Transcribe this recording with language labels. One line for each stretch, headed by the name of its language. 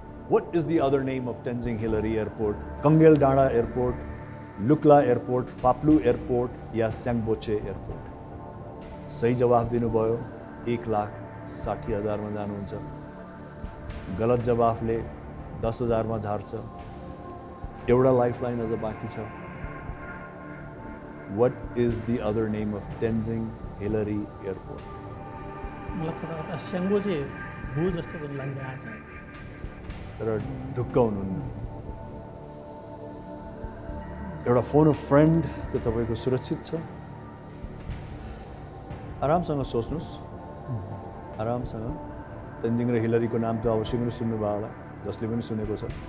English: What is the other name of Tenzing Hillary Airport?
Nepali: Kangel Dana Airport, Lukla airport, फाप्लू airport yeah स्याङ्गबोचे airport? सही जवाफ दिनुभयो 1,60,000 मा जानुहुन्छ। गलत जवाफले 10,000 मा झार्छ। एउटा लाइफलाइन अझ बाँकी छ।
English: What is the other name of Tenzing Hillary Airport?
Nepali: मलाई कता स्याङ्गबोचे हो जस्तो पनि लागिरहेछ, तर ढुक्क हुनुहुन्न। एउटा फोन अफ फ्रेन्ड त तपाईँको सुरक्षित छ। आरामसँग सोच्नुहोस्, आरामसँग। तेन्जिङ र हिलरीको नाम त अवश्य पनि सुन्नुभयो होला, जसले पनि सुनेको छ।